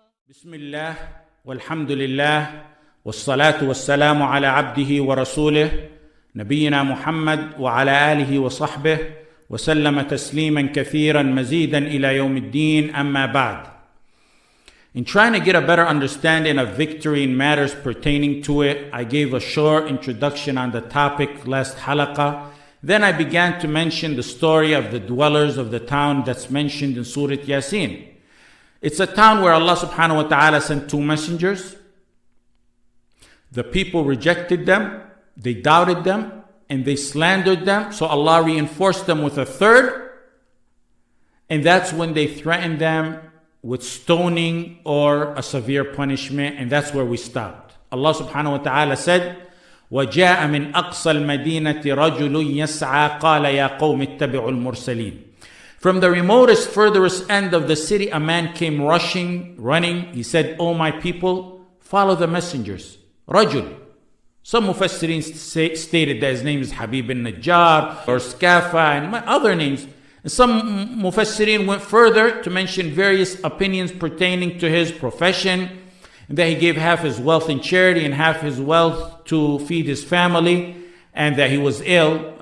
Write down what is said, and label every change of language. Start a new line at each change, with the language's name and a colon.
Arabic: بسم الله والحمد لله والصلاة والسلام على عبده ورسوله نبينا محمد وعلى آله وصحبه وسلم تسليما كثيرا مزيدا إلى يوم الدين. أما بعد.
English: In trying to get a better understanding of victory in matters pertaining to it, I gave a short introduction on the topic last halaqah. Then I began to mention the story of the dwellers of the town that's mentioned in Surah El-Jāsin. It's a town where Allah subhanahu wa ta'ala sent two messengers. The people rejected them, they doubted them, and they slandered them. So Allah reinforced them with a third. And that's when they threatened them with stoning or a severe punishment. And that's where we stopped. Allah subhanahu wa ta'ala said,
Arabic: وَجَاءَ مِنْ أَقْصَى الْمَدِينَةِ رَجُلٌ يَسْعَى قَالَ يَا قَوْمِ اتَّبِعُوا الْمُرْسَلِينَ.
English: From the remotest, furthest end of the city, a man came running. He said, "O my people, follow the messengers." Rajul. Some Mufassirin stated that his name is Habib al-Najjar or Skafa and other names. And some Mufassirin went further to mention various opinions pertaining to his profession, and that he gave half his wealth in charity and half his wealth to feed his family, and that he was ill.